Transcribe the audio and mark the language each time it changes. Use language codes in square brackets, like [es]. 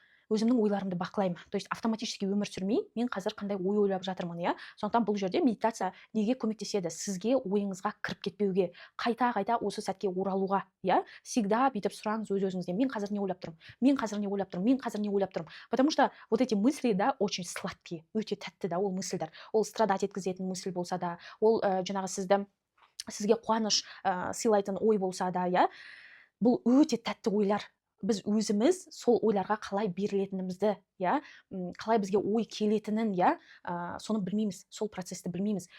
[kk] Өзімнің ойларымды бақылаймын. То есть автоматически өмір сүрмей, мен қазір қандай ой ойлап жатырмын, иә. Сондықтан бұл жерде медитация неге көмектеседі? Сізге ойыңызға кіріп кетпеуге, қайта осы сәтке оралуға, иә. Всегда бүйтіп сұраңыз өз-өзіңізден, мен қазір не ойлап тұрмын? Мен қазір не ойлап тұрмын? Мен қазір не ойлап тұрмын? [ru] Потому что вот эти мысли, да, очень сладкие, [kk] өте тәтті да ол мысльдер. Ол страдать еткізетін мысль болса да, ол жаңағы сізге қуаныш сыйлайтын ой болса да, иә. Бұл өте тәтті ойлар. Біз өзіміз сол ойларға қалай берілетінімізді, иә, қалай бізге ой келетінін, иә, соны білмейміз, сол процесті білмейміз.